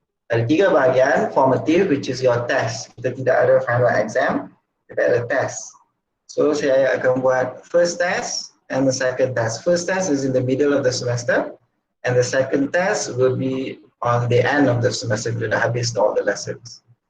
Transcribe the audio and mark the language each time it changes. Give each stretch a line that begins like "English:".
Malay: Ada 3 bahagian,
English: formative which is your test.
Malay: Kita tidak ada final exam, kita ada test.
English: So
Malay: saya akan buat
English: first test and the second test. First test is in the middle of the semester and the second test will be on the end of the semester
Malay: bila dah habis
English: all the lessons.